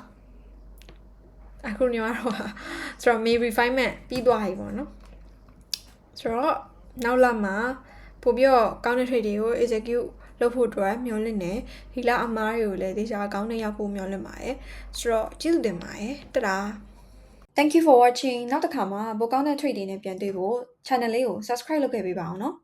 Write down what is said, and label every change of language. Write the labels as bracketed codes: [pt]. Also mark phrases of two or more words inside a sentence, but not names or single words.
[my] ဆိုတော့ May refinement ပြီးသွားပြီပေါ့နော်ဆိုတော့နောက်လမှာပို့ပြီးတော့ကောင်းတဲ့ trade တွေကို execute လုပ်ဖို့အတွက်မျှော်လင့်နေဒီလအမားတွေကိုလည်းတေချာကောင်းတဲ့ရောက်ဖို့မျှော်လင့်ပါတယ်ဆိုတော့ကျေးဇူးတင်ပါတယ်တဒါ [en] Thank you for watching [my] နောက်တစ်ခါမှာပိုကောင်းတဲ့ trade တွေနဲ့ပြန်တွေ့ဖို့ channel လေးကို subscribe လုပ်ခဲ့ပေးပါအောင်နော်